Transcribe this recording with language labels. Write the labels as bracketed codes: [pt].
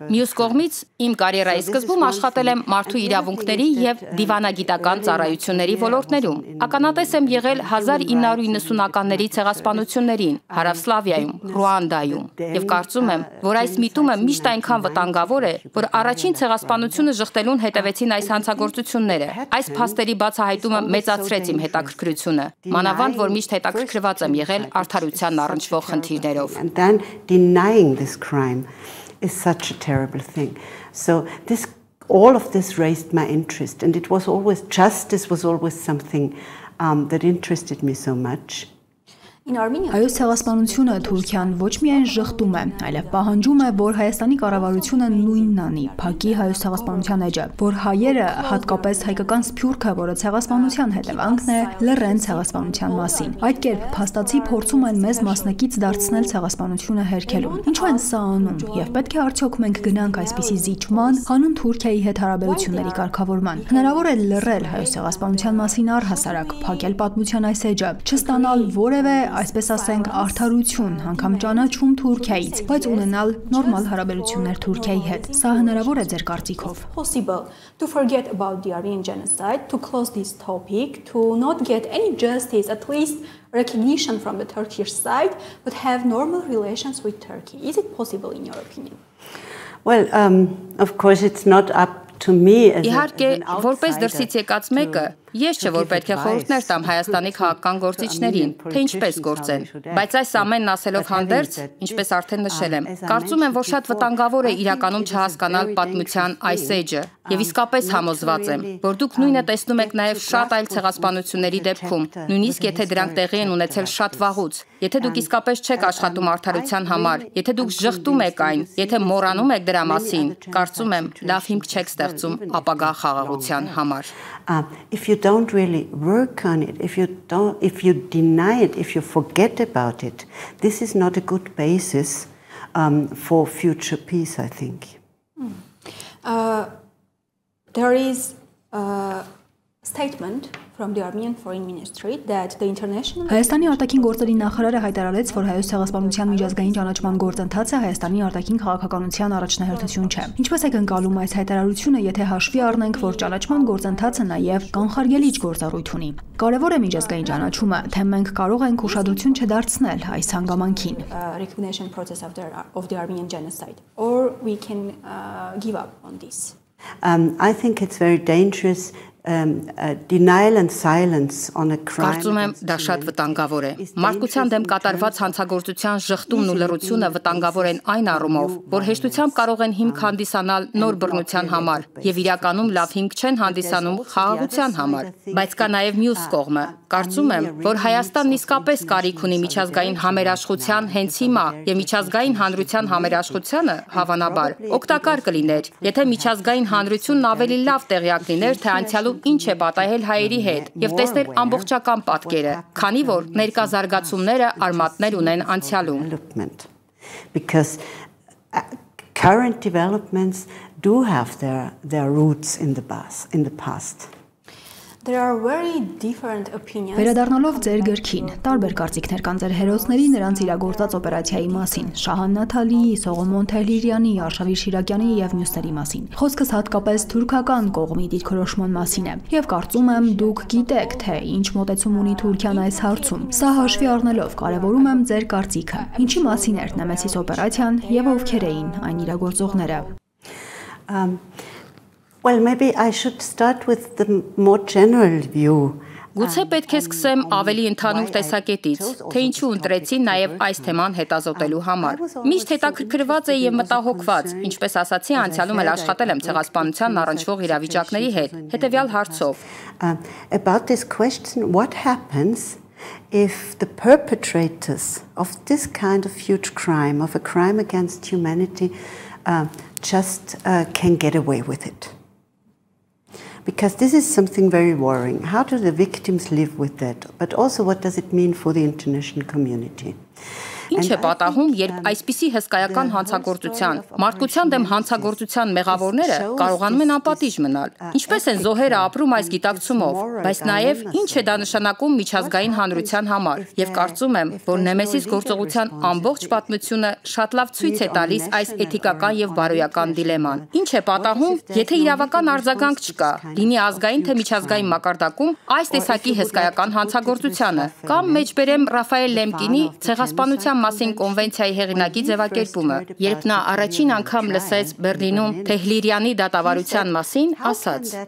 [hy] Մյուս կողմից, իմ կարիերայի սկզբում աշխատել եմ մարդու իրավունքների եւ դիվանագիտական ծառայությունների ոլորտներում։ Ականատես եմ եղել 1990-ականների ցեղասպանություններին Հարավսլավիայում, Ռուանդայում եւ կարծում եմ, որ այս միտումը միշտ այնքան վտանգավոր է, որ առաջին ցեղասպանությունը ժխտելուն հետևեցին այս հանցագործությունները։ Այս փաստերի բացահայտումը մեծացրեց իմ հետաքրքրությունը, մանավանդ որ միշտ հետաքրքրված եմ եղել արդարությանն առնչվող խնդիրներով։ [en] And then denying this crime is such a terrible thing. So all of this raised my interest, and it was always justice was always something that interested me so much. [hy] Հայոց ցեղասպանությունը Թուրքիան ոչ միայն ժխտում է, այլև պահանջում է, որ Հայաստանի կառավարությունը նույնն անի, փակի հայոց ցեղասպանության էջը, որ հայերը, հատկապես հայկական սփյուռքը, որը ցեղասպանության հետևանքն է, լռեն ցեղասպանության մասին։ Այդ կերպ փաստացի փորձում են մեզ մասնակից դարձնել ցեղասպանությունը հերքելուն։ Ինչու են սա անում, եւ պետք է արդյոք մենք գնանք այսպիսի զիջման, հանուն Թուրքիայի հետ հարաբերությունների կարգավորման։ Հնարավոր է լռել հայոց ցեղասպանության մասին առհասարակ, փակել պատմության այս էջը, չստանալ որևէ այսպես ասենք արդարություն, անգամ ճանաչում Թուրքիայից, բայց ունենալ նորմալ հարաբերություններ Թուրքիայի հետ։ Սա հնարավոր է ձեր կարծիքով։ [en] Possible to forget about the Armenian genocide, to close this topic, to not get any justice, at least recognition from the Turkish side, but have normal relations with Turkey. Is it possible in your opinion? Well, of course it's not up to me as [hy] Իհարկե, որպես դրսից եկած մեկը, ես չէ որ պետք է խորհուրդներ տամ Հայաստանի քաղաքական գործիչներին, թե ինչպես գործեն, բայց այս ամենն ասելով հանդերձ, ինչպես արդեն նշել եմ, կարծում եմ, որ շատ վտանգավոր է իրականում չհասկանալ պատմության այս էջը, եւ իսկապես համոզված եմ, որ դուք նույնը տեսնում եք նաեւ շատ այլ ցեղասպանությունների դեպքում, նույնիսկ եթե դրանք տեղի են ունեցել շատ վաղուց, եթե դուք իսկապես չեք աշխատում արդարության համար, եթե դուք ժխտում եք այն, եթե մոռանում եք դրա մասին, կարծում եմ, լավ հիմք չեք ստեղծում ապագա խաղաղության համար։ [en] If you don't really work on it, if you deny it, if you forget about it, this is not a good basis for future peace, I think. There is a statement from the Armenian Foreign Ministry that the international [hy] Հայաստանի արտաքին գործերի նախարարը հայտարարեց, որ հայոց ցեղասպանության միջազգային ճանաչման գործընթացը Հայաստանի արտաքին քաղաքականության առաջնահերթություն չէ։ Ինչպես եք ընկալում այս հայտարարությունը, եթե հաշվի առնենք, որ ճանաչման գործընթացը նաև կանխարգելիչ գործառույթ ունի։ Կարևոր է միջազգային ճանաչումը, թե մենք կարող ենք ուշադրություն չդարձնել այս հանգամանքին։ [en] Recognition process of the Armenian genocide, or we can give up on this. I think it's very dangerous. Denial and silence on a crime. [hy] Կարծում եմ, դա շատ վտանգավոր է։ Մարդկության դեմ կատարված հանցագործության ժխտումն ու լռությունը վտանգավոր են այն առումով, որ հեշտությամբ կարող են հիմք հանդիսանալ նոր բռնության համար եւ իրականում լավ հիմք չեն հանդիսանում խաղաղության համար։ Բայց կա նաեւ մյուս կողմը։ Կարծում եմ, որ Հայաստանն իսկապես կարիք ունի միջազգային համերաշխության հենց հիմա եւ միջազգային հանրության համերաշխությունը հավանաբար օգտակար կլիներ, եթե միջազգային հանրությունն ավելի լավ տեղյակ լիներ, թե անցյալում ինչ է պատահել հայերի հետ եւ տեսներ ամբողջական պատկերը, քանի որ ներկա զարգացումները արմատներ ունեն անցյալում. [en] Because current developments do have their roots in the past. There are very different opinions. [hy] Վերադառնալով ձեր գրքին, տարբեր կարծիքներ կան ձեր հերոսների նրանց իրագործած օպերացիայի մասին, Շահան Նաթալիի, Սողոմոն Թեհլիրյանի, Արշավիր Շիրակյանի եւ մյուսների մասին։ Խոսքս հատկապես թուրքական կողմի դիրքորոշման մասին է, եւ կարծում եմ դուք գիտեք, թե ինչ մոտեցում ունի Թուրքիան այս հարցում։ Սա հաշվի առնելով կարևորում եմ ձեր կարծիքը։ Ինչի մասին էր Նեմեսիս օպերացիան եւ ովքեր էին այն իրագործողները։ [en] Well, maybe I should start with the more general view. [hy] Գուցե պետք է սկսեմ ավելի ընդհանուր տեսակետից, թե ինչու ընտրեցին նաև այս թեման հետազոտելու համար։ Միշտ հետաքրքրված էի եւ մտահոգված, ինչպես ասացի, անցյալում էլ աշխատել եմ ցեղասպանության առնչվող իրավիճակների հետ, հետեւյալ հարցով. [en] About this question, what happens if the perpetrators of this kind of huge crime, of a crime against humanity, just can get away with it? Because this is something very worrying. How do the victims live with that? But also, what does it mean for the international community? [hy] Ինչ է պատահում, երբ այսպիսի հսկայական հանցագործության, մարդկության դեմ հանցագործության մեղավորները կարողանում են անպատիժ մնալ։ Ինչպես են զոհերը ապրում այս գիտակցումով, բայց նաև ինչ է դա նշանակում միջազգային հանրության համար։ Եվ կարծում եմ, որ Նեմեսիս գործողության ամբողջ պատմությունը շատ լավ ցույց է տալիս այս էթիկական եւ բարոյական դիլեման։ Ինչ է պատահում, եթե իրավական արձագանք չկա, լինի ազգային թե միջազգային մակարդակում այս տեսակի հսկայական հանցագործությանը, կամ մեջբերեմ Ռաֆայել Լեմկինի ցեղասպանության մասին կոնվենցիայի հեղինակի ձևակերպումը, երբ նա առաջին անգամ լսեց Բեռլինում Թեհլիրյանի դատավարության մասին, ասաց.